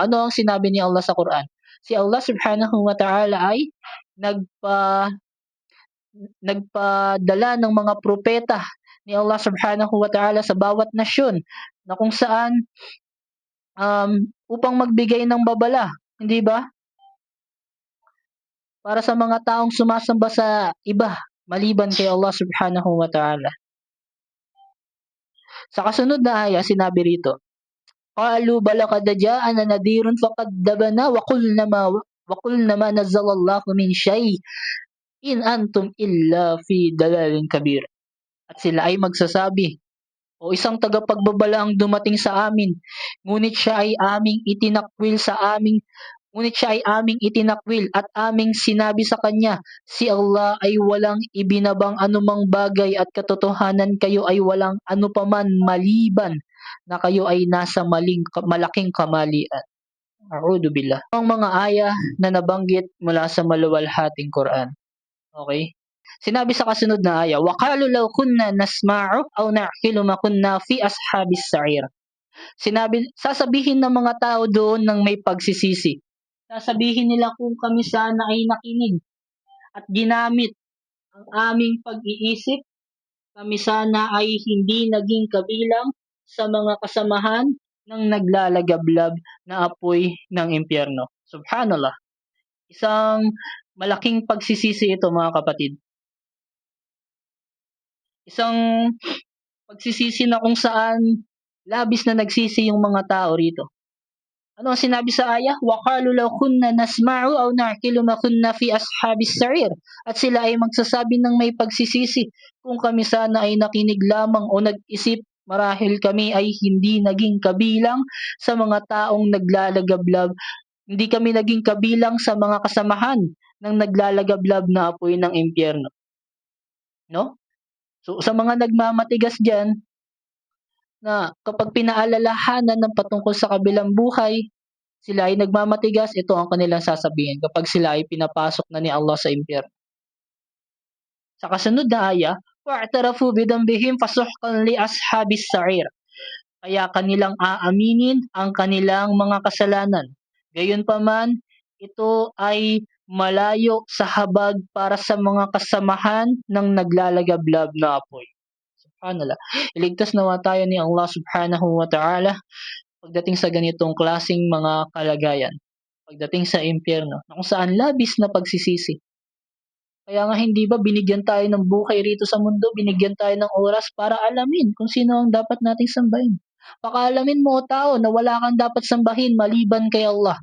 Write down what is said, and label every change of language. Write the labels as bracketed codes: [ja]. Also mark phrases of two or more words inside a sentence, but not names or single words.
[tl] Ano ang sinabi ni Allah sa Quran? Si Allah [ar] سبحانه وتعالى [tl] ay nagpadala ng mga propeta ni Allah [ar] سبحانه وتعالى [tl] sa bawat nasyon na kung saan upang magbigay ng babala, hindi ba? Para sa mga taong sumasamba sa iba maliban kay Allah [ar] سبحانه وتعالى. [tl] Sa kasunod na aya, sinabi rito, [ar] قالوا بلى قد جاءنا نذير فكذبنا وقلنا ما نزل الله من شيء إن أنتم إلا في ضلال كبير. [tl] At sila ay magsasabi, o isang tagapagbabala ang dumating sa amin, ngunit siya ay aming itinakwil at aming sinabi sa kanya, si Allah ay walang ibinabang anumang bagay at katotohanan kayo ay walang anupaman maliban na kayo ay nasa malaking kamalian. [ar] أعوذ بالله. [tl] Ang mga aya na nabanggit mula sa maluwalhating Quran. Okay? Sinabi sa kasunod na aya, [ar] وَقَالُوا لَوْ كُنَّا نَسْمَعُ أَوْ نَعْقِلُ مَا كُنَّا فِي أَصْحَابِ السَّعِيرِ. [tl] Sasabihin ng mga tao doon ng may pagsisisi. Sasabihin nila kung kami sana ay nakinig at ginamit ang aming pag-iisip, kami sana ay hindi naging kabilang sa mga kasamahan ng naglalagablab na apoy ng impyerno. Subhanallah. Isang malaking pagsisisi ito mga kapatid. Isang pagsisisi na kung saan labis na nagsisi yung mga tao rito. Ano ang sinabi sa ayah? [ar] وَقَالُوا لَوْ كُنَّا نَسْمَعُ أَوْ نَعْقِلُ مَا كُنَّا فِي أَصْحَابِ السَّعِيرِ. [tl] At sila ay magsasabi ng may pagsisisi, kung kami sana ay nakinig lamang o nag-isip, marahil kami ay hindi naging kabilang sa mga taong naglalagablab. Hindi kami naging kabilang sa mga kasamahan ng naglalagablab na apoy ng impyerno. No? So sa mga nagmamatigas diyan, na kapag pinaalalahanan ng patungkol sa kabilang buhay, sila ay nagmamatigas, ito ang kanilang sasabihin kapag sila ay pinapasok na ni Allah sa impyerno. Sa kasunod na aya, [ar] فاعترفوا بذنبهم فسحقا لأصحاب السعير. [tl] Kaya kanilang aaminin ang kanilang mga kasalanan. Gayunpaman, ito ay malayo sa habag para sa mga kasamahan ng naglalagablab na apoy. Subhanallah. Iligtas nawa tayo ni Allah [ar] سبحانه وتعالى [tl] pagdating sa ganitong klasing mga kalagayan. Pagdating sa impyerno, na kung saan labis na pagsisisi. Kaya nga hindi ba binigyan tayo ng buhay rito sa mundo, binigyan tayo ng oras para alamin kung sino ang dapat nating sambahin. Pakaalamin mo o tao na wala kang dapat sambahin maliban kay Allah.